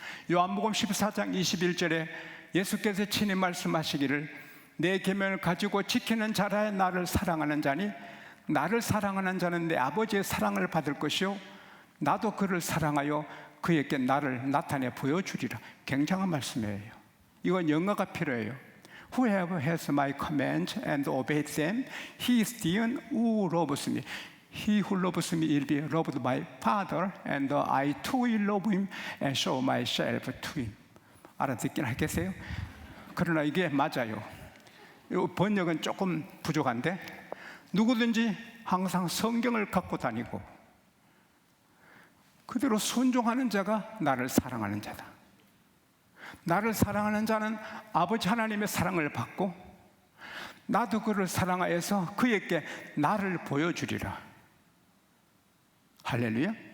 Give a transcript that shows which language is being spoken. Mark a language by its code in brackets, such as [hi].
[ko] 요한복음 14장 21절에 예수께서 친히 말씀하시기를 내 계명을 가지고 지키는 자라 나를 사랑하는 자니 나를 사랑하는 자는 내 아버지의 사랑을 받을 것이요 나도 그를 사랑하여 그에게 나를 나타내 보여주리라. 굉장한 말씀이에요. 이건 영어가 필요해요. [en] Whoever has my commands and obeys them, he is the one who loves me. He who loves me will be loved by Father, and I too will love him and show myself to him. [ko] 알아듣긴 하겠어요? 그러나 이게 맞아요. 이 번역은 조금 부족한데 누구든지 항상 성경을 갖고 다니고 그대로 순종하는 자가 나를 사랑하는 자다. 나를 사랑하는 자는 아버지 하나님의 사랑을 받고 나도 그를 사랑하여서 그에게 나를 보여주리라. 할렐루야.